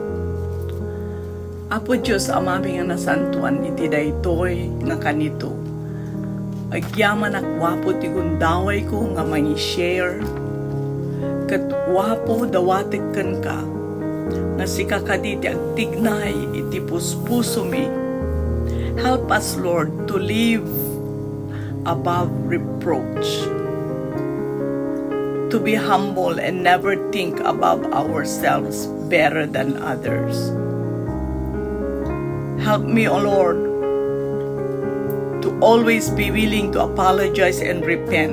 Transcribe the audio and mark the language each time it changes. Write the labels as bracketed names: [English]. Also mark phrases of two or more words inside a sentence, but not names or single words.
[Iloko] Apo Diyos amami nga nasantuan iti daytoy nga kanito. Agyaman akwapo ti gundaway ko nga mai-share. Kat wapo dawatek ken ka nga sikakaditi agtignay iti puspuso mi. [English] Help us, Lord, to live above reproach. To be humble and never think above ourselves better than others. Help me, O Lord, to always be willing to apologize and repent.